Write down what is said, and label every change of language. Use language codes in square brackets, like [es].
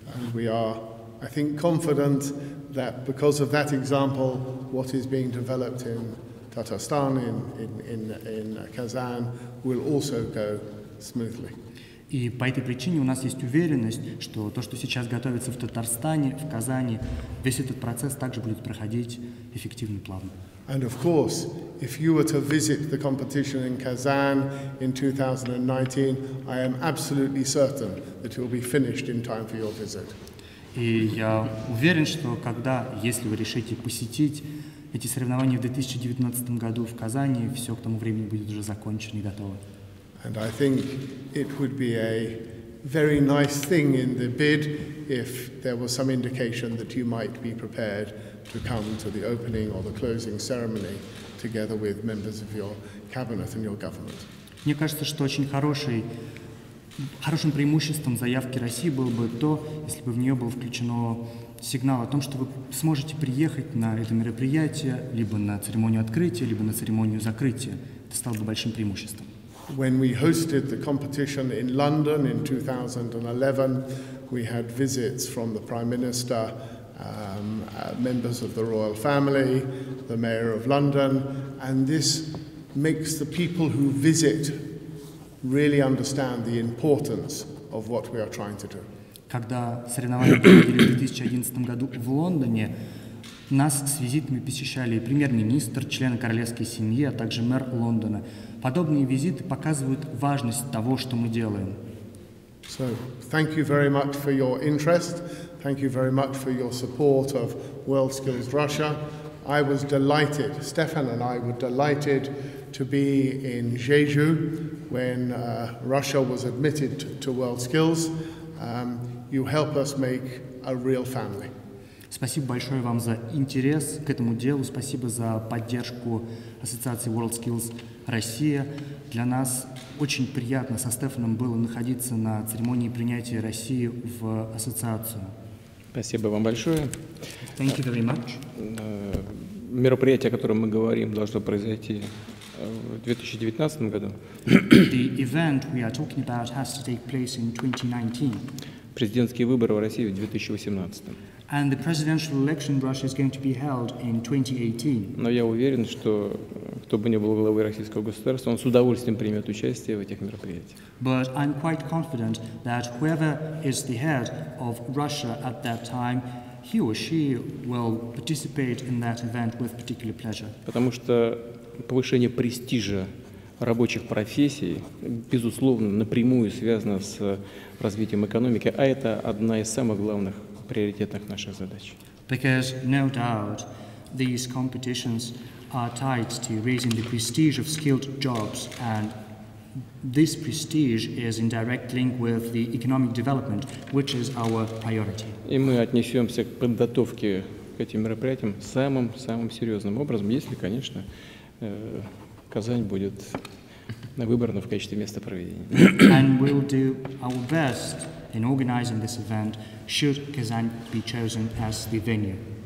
[en] And we are, I think, confident that because of that example, what is being developed in Tatarstan, in Kazan, will also go smoothly. [ru] И по этой причине у нас есть уверенность, что то, что сейчас готовится в Татарстане, в Казани, весь этот процесс также будет проходить эффективно и плавно. [en] And of course, if you were to visit the competition in Kazan in 2019, I am absolutely certain that it will be finished in time for your visit. [ru] И я уверен, что если вы решите посетить эти соревнования в 2019 году в Казани, все к тому времени будет уже закончено и готово. [en] And I think it would be a very nice thing in the bid if there was some indication that you might be prepared to come to the opening or the closing ceremony together with members of your cabinet and your government. [ru] Мне кажется, что очень хорошим преимуществом заявки России было бы то, если бы в нее был включено сигнал о том, что вы сможете приехать на это мероприятие либо на церемонию открытия, либо на церемонию закрытия. Это стало бы большим преимуществом. [en] When we hosted the competition in London in 2011, we had visits from the Prime Minister, members of the royal family, the Mayor of London, and this makes the people who visit really understand the importance of what we are trying to do. [ru] Когда соревнования проходили в 2011 году в Лондоне, нас с визитами посещали премьер-министр, члены королевской семьи, а также мэр Лондона. Подобные визиты показывают важность того, что мы делаем. [en] So, thank you very much for your interest. Thank you very much for your support of WorldSkills Russia. I was delighted, Stefan and I were delighted to be in Jeju when Russia was admitted to WorldSkills. You help us make a real family. [ru] Спасибо большое вам за интерес к этому делу, спасибо за поддержку ассоциации WorldSkills Россия. Для нас очень приятно со Стефаном было находиться на церемонии принятия России в ассоциацию. Спасибо вам большое. [en] Thank you very much. [ru] Мероприятие, о котором мы говорим, должно произойти в 2019 году. [en] The event we are talking about has to take place in 2019. [ru] Президентские выборы в России в 2018. [en] And the presidential election in Russia is going to be held in 2018. [ru] Но я уверен, что кто бы ни был главой российского государства, он с удовольствием примет участие в этих мероприятиях. [en] But I'm quite confident that whoever is the head of Russia at that time, he or she will participate in that event with particular pleasure. [ru] Потому что повышение престижа рабочих профессий, безусловно, напрямую связано с развитием экономики, а это одна из самых главных приоритетных наших задач. [en] Because no doubt these competitions are tied to raising the prestige of skilled jobs, and this prestige is in direct link with the economic development, which is our priority. [ru] И мы отнесемся к подготовке к этим мероприятиям самым серьезным образом, если, конечно, Казань будет выбрана в качестве места проведения. [en] And we'll do our best in organizing this event should Kazan be chosen as the venue.